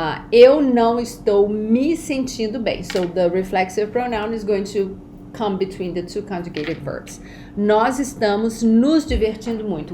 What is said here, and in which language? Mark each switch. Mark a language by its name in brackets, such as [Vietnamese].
[Portuguese] Eu não estou me sentindo bem. [English] So the reflexive pronoun is going to come between the two conjugated verbs. [Portuguese] Nós estamos nos divertindo muito.